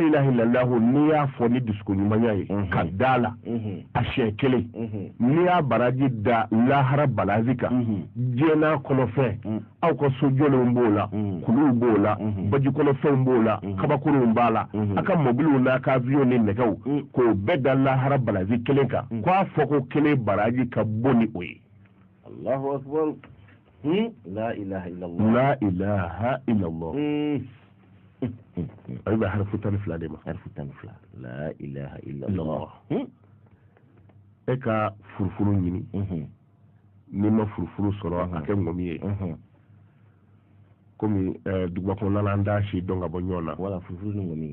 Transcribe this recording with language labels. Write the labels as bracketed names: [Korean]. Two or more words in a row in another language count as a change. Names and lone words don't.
[Arabic] إله إلا الله [Bambara] n'i y'a fɔ ni dusukuɲumanya ye ka da la a siɲɛ 1 n'i y'a baraji da lahara balazi kan diɲɛ kɔnɔfɛn aw ka sojɔlenw b'o la kuluw b'o la baji kɔnɔfɛnw b'o la kabakurunw b'a la a ka mobiliw n'a ka avion ni nɛgɛw k'o bɛɛ da lahara balazi 1 kan k'a fɔ ko 1 baraji ka bon ni o ye [Arabic] الله أكبر لا إله إلا الله لا إله إلا الله [Bambara] ay ba harfu tan fila de ma harfu tan fila [Arabic] لا إله إلا الله [Bambara] e ka furufuru ɲini ni ma furufuru sɔrɔ a kɛ ŋɔmi ye komi duguba kɔnɔna an t'a si dɔn ka bɔ ɲɔgɔn na wala furufuru ni ŋɔmi